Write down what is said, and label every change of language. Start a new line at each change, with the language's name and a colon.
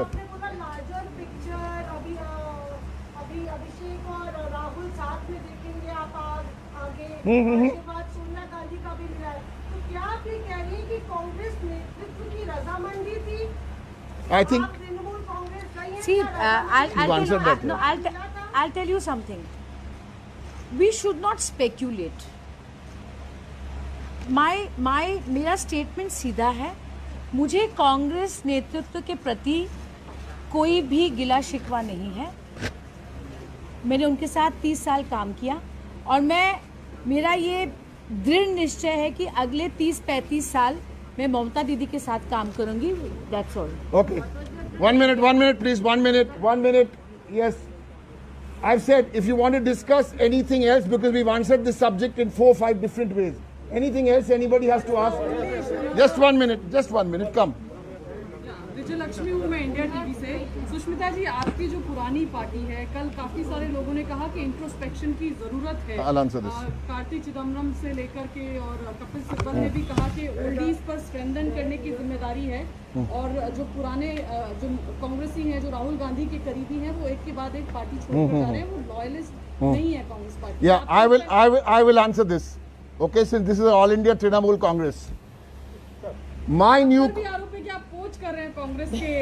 Hindi: आपने बोला
English: larger picture,
Hindi: अभी अभिषेक और राहुल साथ में देखेंगे आप आगे, उसके बाद सोनिया गांधी का भी मिला है, तो क्या आप ये कह रही हैं कि कांग्रेस नेतृत्व की रजामंदी थी?
English: I think.
Hindi: आप तृणमूल कांग्रेस गई हैं
English: See,
Hindi: क्या
English: I'll tell you something. We should not speculate.
Hindi: मेरा स्टेटमेंट सीधा है. मुझे कांग्रेस नेतृत्व के प्रति कोई भी गिला शिकवा नहीं है. मैंने उनके साथ 30 साल काम किया और मेरा ये दृढ़ निश्चय है कि अगले 30-35 साल मैं ममता दीदी के साथ काम करूंगी.
English: That's all. Okay. 1 minute, please. 1 minute. Yes. I've said if you want to discuss anything else, because we've answered this subject in 4-5 different ways. Anything else anybody has to ask? Just 1 minute. Come.
Hindi: विजय लक्ष्मी हूँ मैं India TV से. सुष्मिता जी, आपकी जो पुरानी party है, कल काफी सारे लोगों ने कहा कि इंट्रोस्पेक्शन की जरूरत है.
English: I'll answer this.
Hindi: Karti Chidambaram से लेकर के और कपिल सिब्बल ने भी कहा कि ओल्डीज पर स्ट्रेंथन करने की जिम्मेदारी है. और जो पुराने जो कांग्रेसी हैं, जो राहुल गांधी के करीबी हैं, वो एक के बाद एक पार्टी छोड़कर जा रहे हैं. वो लॉयलिस्ट नहीं है Congress party.
English: Yeah, I will answer this. Okay, since this is an all India Trinamool Congress. My new.
Hindi: भी आरोप है कि आप कोच कर रहे हैं कांग्रेस के.